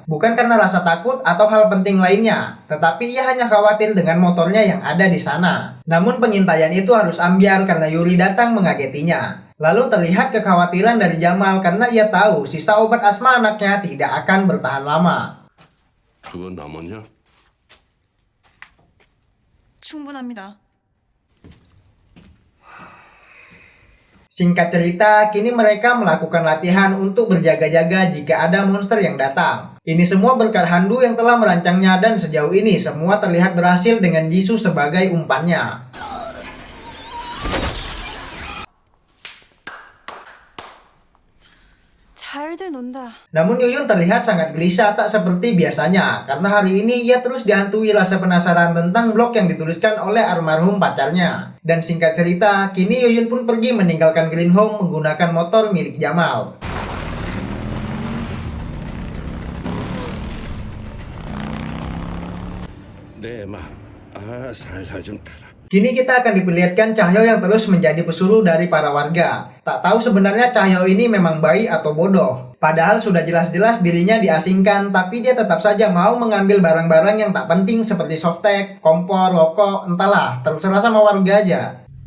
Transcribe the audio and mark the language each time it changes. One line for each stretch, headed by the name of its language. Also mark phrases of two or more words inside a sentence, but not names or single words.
Indonesian: Bukan karena rasa takut atau hal penting lainnya, tetapi ia hanya khawatir dengan motornya yang ada di sana. Namun pengintaian itu harus ambyar karena Yuri datang mengagetinya. Lalu terlihat kekhawatiran dari Jamal karena ia tahu sisa obat asma anaknya tidak akan bertahan lama.
Korean: 그건 남았냐? 충분합니다.
Indonesian: Singkat cerita, kini mereka melakukan latihan untuk berjaga-jaga jika ada monster yang datang. Ini semua berkat Handu yang telah merancangnya dan sejauh ini semua terlihat berhasil dengan Jisoo sebagai umpannya.
Korean: 잘들 논다.
Indonesian: Namun Yuyun terlihat sangat gelisah tak seperti biasanya karena hari ini ia terus dihantui rasa penasaran tentang blog yang dituliskan oleh almarhum pacarnya. Dan singkat cerita, kini Yuyun pun pergi meninggalkan Green Home menggunakan motor milik Jamal.
Korean: 내 막, 살살 좀 따라.
Indonesian: Kini kita akan diperlihatkan Cahyo yang terus menjadi pesuruh dari para warga. Tak tahu sebenarnya Cahyo ini memang baik atau bodoh. Padahal sudah jelas-jelas dirinya diasingkan, tapi dia tetap saja mau mengambil barang-barang yang tak penting seperti softtek, kompor, rokok, entahlah, terserah sama warga aja.